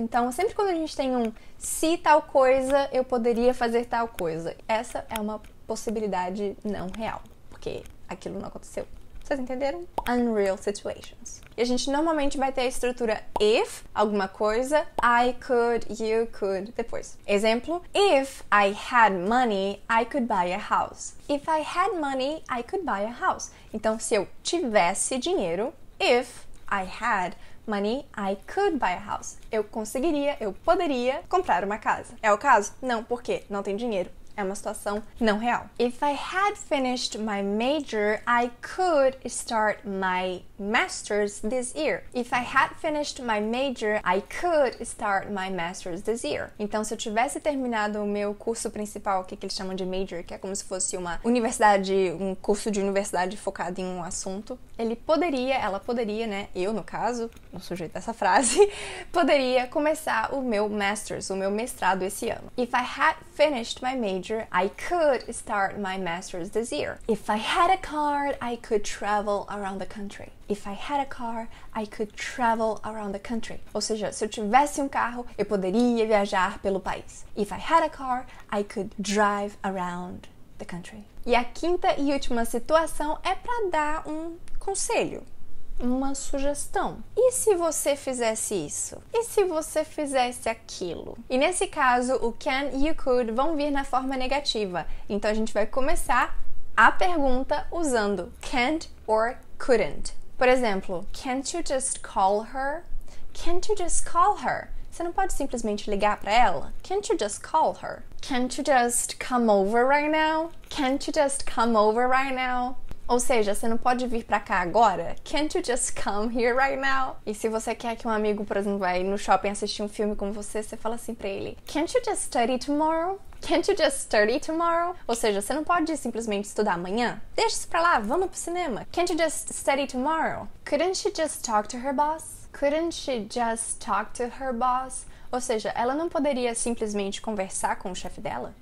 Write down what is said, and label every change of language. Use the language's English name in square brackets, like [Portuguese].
[Portuguese] Então, sempre quando a gente tem um se tal coisa, eu poderia fazer tal coisa. Essa é uma possibilidade não real, porque aquilo não aconteceu. Vocês entenderam? [English] Unreal situations. [Portuguese] E a gente normalmente vai ter a estrutura if, alguma coisa, I could, you could, depois. Exemplo, [English] if I had money, I could buy a house. If I had money, I could buy a house. [Portuguese] Então, se eu tivesse dinheiro, [English] if I had money, I could buy a house. [Portuguese] Eu conseguiria, eu poderia comprar uma casa. É o caso? Não, porque não tem dinheiro. É uma situação não real. [English] If I had finished my major, I could start my master's this year. If I had finished my major, I could start my master's this year. [Portuguese] Então, se eu tivesse terminado o meu curso principal, que eles chamam de major, que é como se fosse uma universidade, um curso de universidade focado em um assunto, ela poderia, né? Eu, no caso, no sujeito dessa frase, poderia começar o meu master's, o meu mestrado esse ano. [English] If I had finished my major, I could start my master's this year. If I had a car, I could travel around the country. If I had a car, I could travel around the country. [Portuguese] Ou seja, se eu tivesse um carro, eu poderia viajar pelo país. [English] If I had a car, I could drive around the country. [Portuguese] E a quinta e última situação é para dar um conselho, uma sugestão. E se você fizesse isso? E se você fizesse aquilo? E nesse caso, o can e o could vão vir na forma negativa. Então a gente vai começar a pergunta usando can't or couldn't. Por exemplo, [English] can't you just call her? Can't you just call her? [Portuguese] Você não pode simplesmente ligar para ela? [English] Can't you just call her? Can't you just come over right now? Can't you just come over right now? [Portuguese] Ou seja, você não pode vir pra cá agora? [English] Can't you just come here right now? [Portuguese] E se você quer que um amigo, por exemplo, vai no shopping assistir um filme com você, você fala assim pra ele: [English] Can't you just study tomorrow? Can't you just study tomorrow? [Portuguese] Ou seja, você não pode simplesmente estudar amanhã? Deixa isso pra lá, vamos pro cinema. [English] Can't you just study tomorrow? Couldn't she just talk to her boss? Couldn't she just talk to her boss? [Portuguese] Ou seja, ela não poderia simplesmente conversar com o chefe dela?